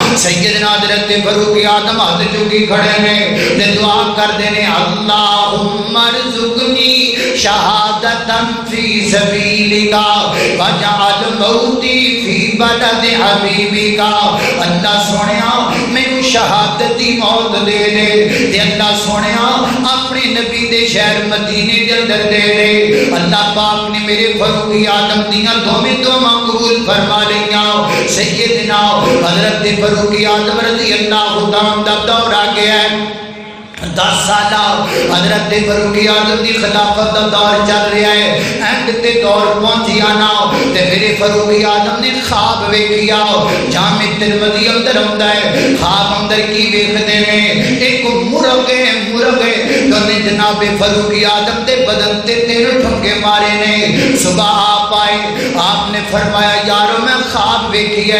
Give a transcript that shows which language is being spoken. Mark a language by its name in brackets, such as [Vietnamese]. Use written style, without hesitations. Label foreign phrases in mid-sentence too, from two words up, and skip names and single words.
[Punjabi] سیدنا حضرت فاروق اعظم ہاتھ چکی کھڑے نے تے دعا کردے نے [Arabic] اللہم ارزقنی شہادتا فی سبیلک واجعل موتی فی بلد حبیبک [Punjabi] اللہ سونیا مینوں شہادت دی موت دے دے تے اللہ سونیا اپنے نبی دے شہر مدینے دے اندر دے دے اللہ پاک نے میرے فاروق اعظم دیاں دوویں دعاواں قبول فرما لیاں سیدنا حضرت فاروق اعظم [Arabic] رضی اللہ تعالیٰ [Punjabi] دا دور آ گیا ہے 10 سالہ حضرت فاروق اعظم دی خلافت دا دور چل رہا ہے اینڈ تے دور پہنچیا نا تے میرے فاروق اعظم نے خواب ویکھیا جامع ترمذی اندر ہوندا ہے خواب اندر کی ویکھدے نے ایک مرغ نے جناب فاروق اعظم دے بدن تے 3 ٹھونکے مارے نے صبح آپ آئے آپ نے فرمایا یارو میں خواب ویکھیا